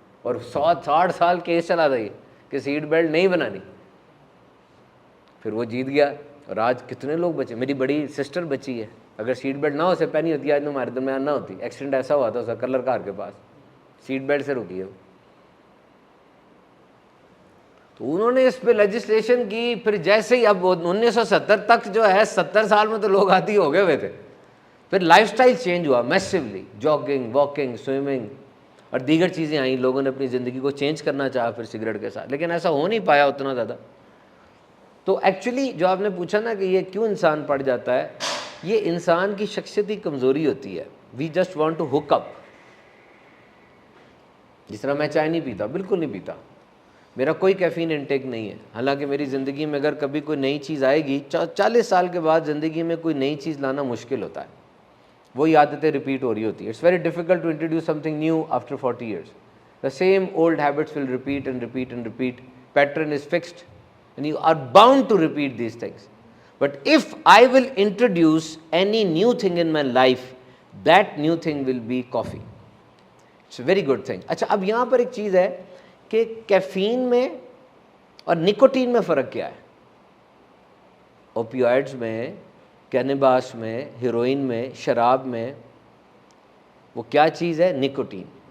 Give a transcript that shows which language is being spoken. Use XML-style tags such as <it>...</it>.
<ur>اور 60 سال کیس چلا تھا یہ کہ سیٹ بیلٹ نہیں بنانی. پھر وہ جیت گیا, اور آج کتنے لوگ بچے. میری بڑی سسٹر بچی ہے, اگر سیٹ بیلٹ نہ ہو سے پہنی ہوتی آج تو ہمارے درمیان نہ ہوتی. ایکسیڈنٹ ایسا ہوا تھا اس کا کلر کار کے پاس, سیٹ بیلٹ سے رکی ہے وہ. تو انہوں نے اس پہ لیجسلیشن کی. پھر جیسے ہی اب 1970 تک جو ہے, 70 سال میں تو لوگ عادی ہو گئے ہوئے تھے. پھر لائف سٹائل چینج ہوا میسیولی, جاگنگ, واکنگ, سوئمنگ اور دیگر چیزیں آئیں. لوگوں نے اپنی زندگی کو چینج کرنا چاہا پھر سگریٹ کے ساتھ, لیکن ایسا ہو نہیں پایا اتنا زیادہ. تو ایکچولی جو آپ نے پوچھا نا کہ یہ کیوں انسان پڑ جاتا ہے, یہ انسان کی شخصیتی کمزوری ہوتی ہے.</ur> <en>We just want to hook up.</en> <ur>جس طرح میں چائے نہیں پیتا, بالکل نہیں پیتا, میرا کوئی کیفین انٹیک نہیں ہے. حالانکہ میری زندگی میں اگر کبھی کوئی نئی چیز آئے گی, 40 سال کے بعد زندگی میں کوئی نئی چیز لانا مشکل ہوتا ہے. وہی عادتیں ریپیٹ ہو رہی ہوتی ہیں.</ur> <en>It's very difficult to introduce something new after 40 years. The same old habits will repeat and repeat and repeat. Pattern is fixed and you are bound to repeat these things. But if I will introduce any new thing in my life, that new thing will be coffee. It's a very good thing.</en> <ur>اچھا, اب یہاں پر ایک چیز ہے کہ caffeine میں اور nicotine میں فرق کیا ہے. اوپیوائڈز میں کینباس میں، ہیروئن میں، شراب میں وہ کیا چیز ہے؟ نکوٹین.</ur>